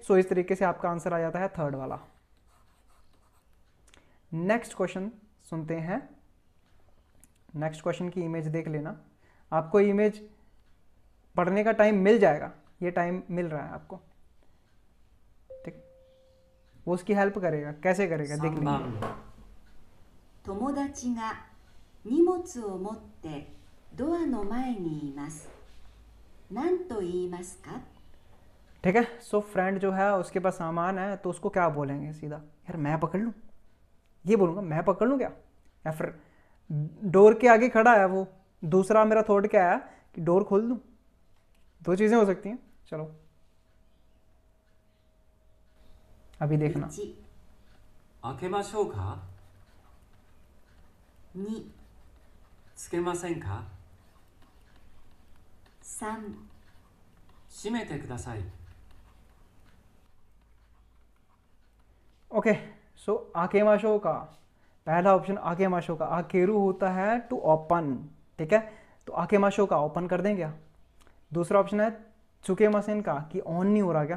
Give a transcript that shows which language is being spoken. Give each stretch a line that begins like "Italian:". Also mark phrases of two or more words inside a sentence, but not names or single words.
Hindi: सो इस तरीके से आपका आंसर आ जाता है थर्ड वाला। नेक्स्ट क्वेश्चन सुनते हैं। नेक्स्ट क्वेश्चन की इमेज देख लेना, आपको इमेज पढ़ने का टाइम मिल जाएगा, ये टाइम मिल रहा है आपको, ठीक। वो उसकी हेल्प करेगा, कैसे करेगा देख 3 लीजिए।
Japanese: 番友達が荷物を持ってドアの前にいます何と言いますか。
Hindi: ठीक है। सो फ्रेंड जो है उसके पास सामान है तो उसको क्या बोलेंगे सीधा, यार मैं पकड़ लूँ, ये बोलूँगा मैं पकड़ लूँ क्या, या फिर डोर के आगे खड़ा है वो। दूसरा मेरा थॉट क्या है कि डोर खोल दूँ, 2 चीज़ें हो सकती हैं। चलो अभी देखना।
Japanese: 1、開けましょうか、 2、つけませんか、 3、閉めてください。
Hindi: ओके। सो आकेमाशो का पहला ऑप्शन, आकेमाशो का आकेरू होता है
English: to open,
Hindi: ठीक है। तो आकेमाशो का ओपन कर दें क्या। दूसरा ऑप्शन है चुकेमासेन का कि ऑन नहीं हो रहा क्या।